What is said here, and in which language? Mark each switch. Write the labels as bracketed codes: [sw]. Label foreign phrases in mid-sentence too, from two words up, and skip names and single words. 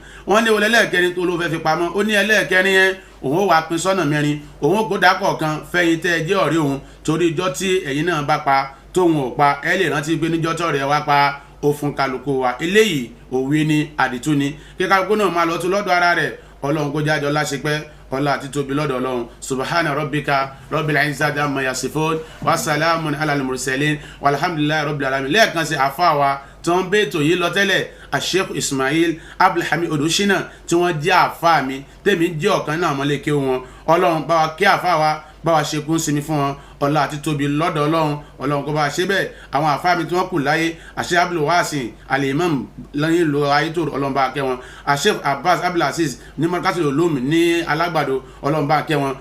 [yo] Wọ́n lé wọlé ẹlẹ́ẹ̀kẹrin tó ló fẹ́ fi pamọ́, ó ní ẹlẹ́ẹ̀kẹrin yẹn òun ó wá pín sọ́nà mẹ́rin, òun kó dákọ̀ kan fẹ́yìn tẹ́ ẹ jẹ́ ọ̀rẹ́ òun torí ijọ́ tí ẹ̀yin náà bá pa tóun ò pa ẹ lè rántí pé níjọ́ tọ̀rẹ́ wá pa ó fún kálukú wa. Eléyìí òwe ni àdìtú ni, kí kálukú náà máa lọ tún lọ́dọ̀ ara rẹ̀. Ọlọ́run kó jájọ láṣepẹ́ ọlá àti tóbi lọ́dọ̀ Ọlọ́run. [ar] سبحان ربك رب العزة عما يصفون وسلام على المرسلين والحمد لله رب العالمين. [yo] Lẹ́ẹ̀kan sí àfáà wa tí wọ́n bẹ́ ètò yìí lọ tẹ́lẹ̀, Sheikh Ismail Abdulhamid Odushina tí wọ́n jẹ́ àfáà mi tèmi jẹ́ ọ̀kan náà mọ́lẹ́kẹ́ wọn. Ọlọ́run bá wa kí àfáà wa, bá wa ṣe kún sinmi fún wọn ọlá àti tóbi lọ́dọ̀ Ọlọ́run kó bá ṣe bẹ́ẹ̀. Àwọn àfáà mi tí wọ́n kù láyé, Sheikh Abdul Wasin Al-Imam lẹ́yìn lo ayé tó Ọlọ́run bá kẹ́ wọn, Sheikh Abbas Abdulaziz ní Markatul Ulum ní Alágbàdo Ọlọ́run bá kẹ́ wọn.